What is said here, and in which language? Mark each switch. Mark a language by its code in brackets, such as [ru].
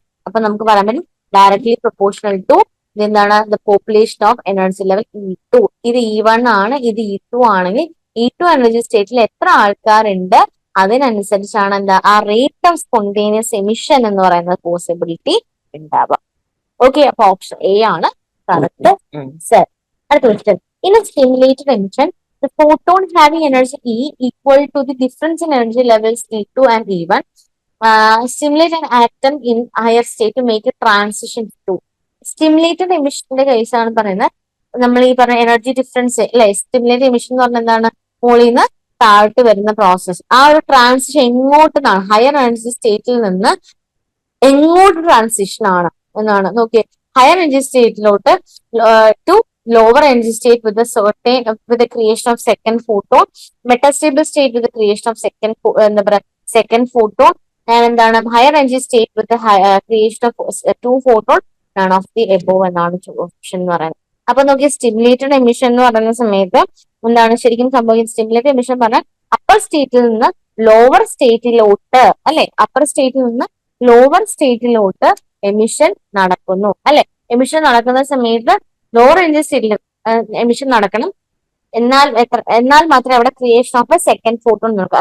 [ml] അപ്പൊ നമുക്ക് പറയാൻ പറ്റും [en] Directly proportional to എന്താണ്, the population of energy level E2. [ml] ഇത് E1 ആണ്, ഇത് E2 ആണെങ്കിൽ E2 എനർജി സ്റ്റേറ്റിൽ എത്ര ആൾക്കാരുണ്ട് അതിനനുസരിച്ചാണ് എന്താ ആ റേറ്റ് ഓഫ് സ്പോണ്ടേനിയസ് എമിഷൻ എന്ന് പറയുന്ന പോസിബിലിറ്റി ഉണ്ടാവുക. ഓക്കെ, അപ്പൊ ഓപ്ഷൻ എ ആണ് കറക്റ്റ് ആൻസർ. [en] അടുത്ത question, in a stimulated emission the photon having energy E equal to the difference in energy levels E2 and E1 stimulate an atom in higher state to make a transition to. [ml] Stimulated എമിഷന്റെ കേസാണ് പറയുന്നത്. നമ്മൾ ഈ പറഞ്ഞ energy difference അല്ലെ, stimulated emission എന്ന് പറഞ്ഞാൽ എന്താണ്? മുകളിൽ നിന്ന് താഴോട്ട് വരുന്ന പ്രോസസ്. ആ ഒരു ട്രാൻസിഷൻ എങ്ങോട്ടെന്നാണ്? ഹയർ എനർജി സ്റ്റേറ്റിൽ നിന്ന് എങ്ങോട്ട് ട്രാൻസിഷൻ ആണ് എന്നാണ് നോക്കിയേ. [en] higher energy സ്റ്റേറ്റിലോട്ട് to lower energy state with the creation of second photon, metastable state with the creation of second photon, and എന്താണ് higher energy state with the creation of two photon, none of the above [ml] എന്നാണ് option എന്ന് പറയുന്നത്. അപ്പൊ നോക്കിയ stimulated emission എന്ന് പറയുന്ന സമയത്ത് എന്താണ് ശരിക്കും സംഭവിക്കുന്നത്? സ്റ്റിമുലേറ്റഡ് എമിഷൻ പറഞ്ഞാൽ അപ്പർ സ്റ്റേറ്റിൽ നിന്ന് ലോവർ സ്റ്റേറ്റിലോട്ട് അല്ലെ, അപ്പർ സ്റ്റേറ്റിൽ നിന്ന് ലോവർ സ്റ്റേറ്റിലോട്ട് എമിഷൻ നടക്കുന്നു അല്ലെ. എമിഷൻ നടക്കുന്ന സമയത്ത് ലോവർ എനർജി സ്റ്റേറ്റിൽ എമിഷൻ നടക്കണം, എന്നാൽ മാത്രമേ അവിടെ creation of A second photon നടക്കും.